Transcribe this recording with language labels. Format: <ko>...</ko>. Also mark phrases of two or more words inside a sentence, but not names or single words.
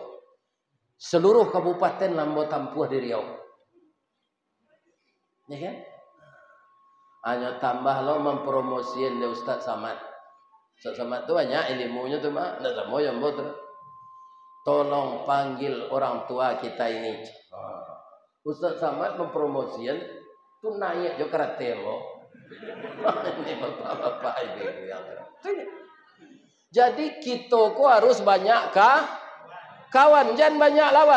<min>Seluruh kabupaten ambo tampuh di Riau.</min> <id>Ya kan?</id> <min>Hanya tambah lo mempromosiin Ustaz Samad. Ustaz Samad tu banyak ilmunya tu mah, ndak sama yang ambo tu.</min> <id>Tolong panggil orang tua kita ini.</id> <min>Ustaz Samad mempromosikan tu naik jo karate lo.</min> <id>Ini bapak-bapak ibu yang jadi kita ko harus banyak kawan, jangan banyak lawan.</id>